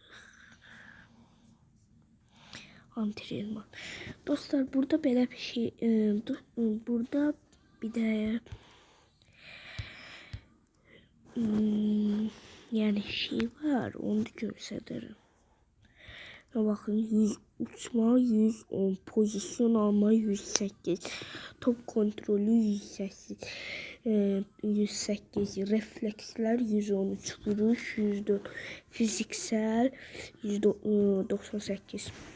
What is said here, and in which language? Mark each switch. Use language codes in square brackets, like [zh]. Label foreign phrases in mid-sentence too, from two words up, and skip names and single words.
[tr] Antrenman. [az] Dostlar, burada belə bir şey, burada bir də yəni şey var, onu göstərirəm. [tr] Bakın 100 uçma 110, pozisyon alma 108, top kontrolü 108, 108, refleksler 113, vuruş 104, fiziksel 198.